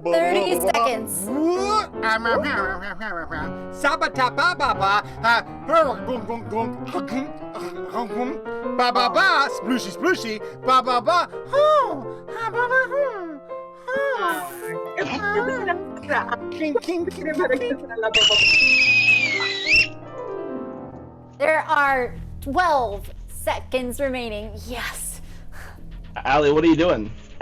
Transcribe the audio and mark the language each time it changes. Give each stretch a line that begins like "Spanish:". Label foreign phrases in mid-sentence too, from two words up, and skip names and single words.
English: 30 seconds. Sabba-ta-ba-ba-ba, ba-ba-ba, splooshy, splooshy, ba-ba-ba, There are 12 seconds remaining. Yes. Allie, what are you doing?